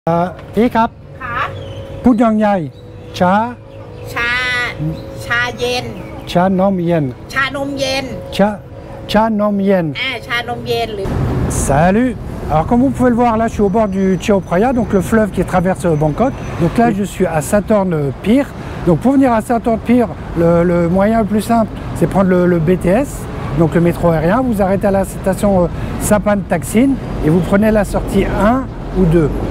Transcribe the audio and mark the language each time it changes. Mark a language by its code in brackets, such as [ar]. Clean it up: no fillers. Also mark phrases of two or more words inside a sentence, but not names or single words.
[th] พี่ครับ ค่ะ พูดยังไงชา ชาเย็น ชานมเย็น ชานมเย็น ชานมเย็น ชานมเย็นหรือ [fr] Salut. Alors comme vous pouvez le voir là, je suis au bord du Chao Phraya, donc le fleuve qui traverse Bangkok. Donc là, je suis à Sathorn Pier. Donc pour venir à Sathorn Pier, le moyen le plus simple, c'est prendre le BTS, donc le métro aérien. Vous arrêtez à la station Sapan Taksin et vous prenez la sortie 1 ou 2.